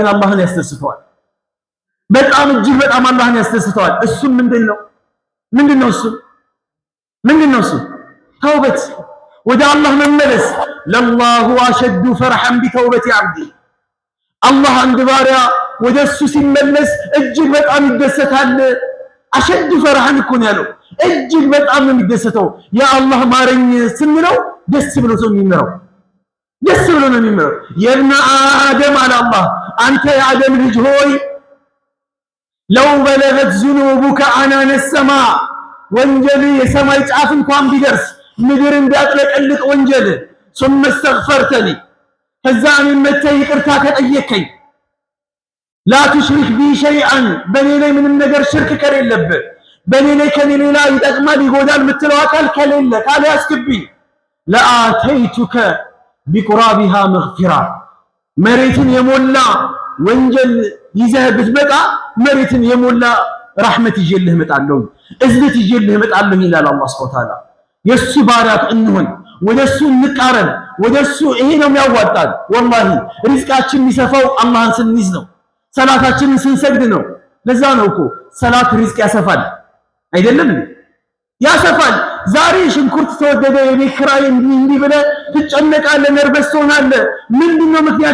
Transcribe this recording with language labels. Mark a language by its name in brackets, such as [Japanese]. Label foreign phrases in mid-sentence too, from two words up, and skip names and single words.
[Amharic] አላህን ያስደስተዋል በጣም እጅግ በጣም አላህን ያስደስተዋል እሱ ምንድነው እሱ ተውበት ወደ አላህ መመለስ [Arabic] لله أشد فرحا بتوبة عبده [Amharic] አላህ አንድ ባሪያ ወደሱ ሲመለስ እጅግ በጣም ይደሰታል [Arabic] أشد فرحا [Amharic] እኮ ነው ያለው እጅግ በጣም ነው የሚደሰተው ያ አላህ ማረኝ ስንለው ደስ ብሎ ነው የሚመረው [Arabic] يا ابن آدم [Amharic] አለ አላህ አንተ የአደም ልጅ ሆይ [Arabic] لو بلغت ذنوبك عنان السماء [Amharic] ወንጀል የሰማይ ጫፍ እንኳን ቢደርስ ምድር እንዲያጥለቀልቅ ወንጀል [Arabic] ثم استغفرتني [Amharic] ከዛ እኔን መተህ ይቅርታ ከጠየከኝ [Arabic] لا تشرك بي شيئا [Amharic] በኔ ላይ ምንም ነገር ሽርክ ከሌለብህ በኔ ላይ ከኔ ሌላ ይጠቅማል ይጎዳል የምትለው አካል ከሌለ ካልያዝክብኝ [Arabic] لآتيتك بقرابها مغفرة [Amharic] መሬትን የሞላ ወንጀል ይዘህ ብትመጣ መሬትን የሞላ ረሕመት ይዤልህ እመጣለሁ እዝነት ይዤልህ እመጣለሁ ይላል አላህ [Arabic] سبحانه وتعالى። [Amharic] የሱ ባሪያት እንሁን፣ ወደሱ እንቃረን፣ ወደሱ ይሄ ነው የሚያዋጣን። ወላሂ ሪዝቃችን የሚሰፋው አላህን ስንይዝ ነው፣ ሰላታችንን ስንሰግድ ነው። ለዛ ነው እኮ ሰላት ሪዝቅ ያሰፋል አይደለም ያሰፋል። ዛሬ ሽንኩርት ተወደደ የቤት ኪራይ እንዲህ ብለህ ትጨነቃለህ፣ ነርቨስ ትሆናለህ። ምንድነው ምክንያት?